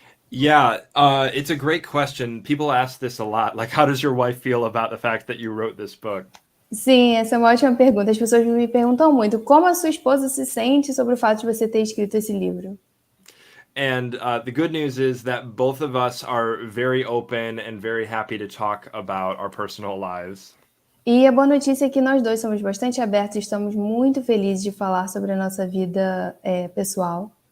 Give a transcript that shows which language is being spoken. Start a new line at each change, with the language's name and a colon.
English: Yeah, it's a great question. People ask this a lot. Like, how does your wife feel about the fact that you wrote this book?
Portuguese: Sim, essa é uma ótima pergunta. As pessoas me perguntam muito como a sua esposa se sente sobre o fato de você ter escrito esse livro.
English: And the good news is that both of us are very open and very happy to talk about our personal lives.
Portuguese: E a boa notícia é que nós dois somos bastante abertos e estamos muito felizes de falar sobre a nossa vida pessoal.